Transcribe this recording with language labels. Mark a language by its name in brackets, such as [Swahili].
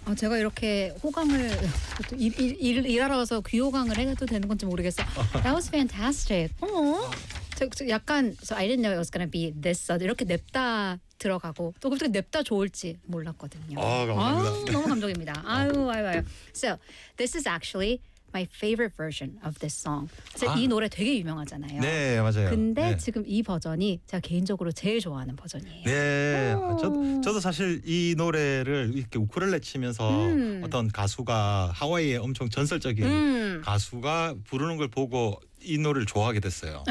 [Korean] 와, 제가 이렇게 호강을 일하러 와서 귀호강을 해도 되는 건지 모르겠어. [English] That was fantastic. 약간 so I didn't know it was gonna be this sad. [Korean] 이렇게 냅다 들어가고 또 그렇게 냅다 좋을지 몰랐거든요. 아, 감사합니다. 아, 너무 감동입니다. 아유, 아유, 아유. [English] So this is actually my favorite version of this song. [Korean] 아. 이 노래 되게 유명하잖아요. 네, 맞아요. 근데 네. 지금 이 버전이 제가 개인적으로 제일 좋아하는 버전이에요. 네, 저도 사실 이 노래를 이렇게 우쿨렐레 치면서 어떤 가수가 하와이의 엄청 전설적인 가수가 부르는 걸 보고 이 노래를 좋아하게 됐어요.